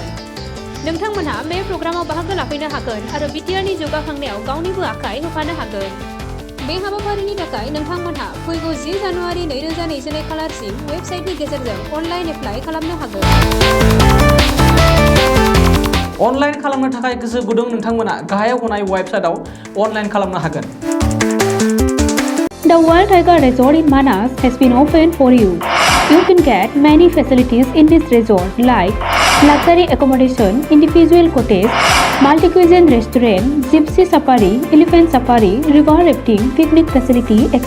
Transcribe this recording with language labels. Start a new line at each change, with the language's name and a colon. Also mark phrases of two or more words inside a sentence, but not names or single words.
Bodo: नोंथांमोनहा बे प्रग्रामाव बाहागो लाफैनो हागोन आरो बिटिआरनि जौगाखांनायाव गावनिबो आखाइ होफानो हागोन। बे हाबाफारिनि थाखाय नोंथांमोनहा फैगौ 10 जानुवारि 2022 खालारसिम वेबसाइटनि गेजेरजों
English: online apply
Bodo: खालामनो हागोन। अनलाइन खालामनो थाखाय गोसो गुदुं नोंथांमोना गाहायाव होनाय वेबसाइटआव अनलाइन खालामनो हागोन।
English: The Wild Tiger Resort in Manas has been opened for you. You can get many facilities in this resort like luxury accommodation, individual cottage, multi-cuisine restaurant, gypsy safari, elephant safari, river rafting, picnic facility, etc.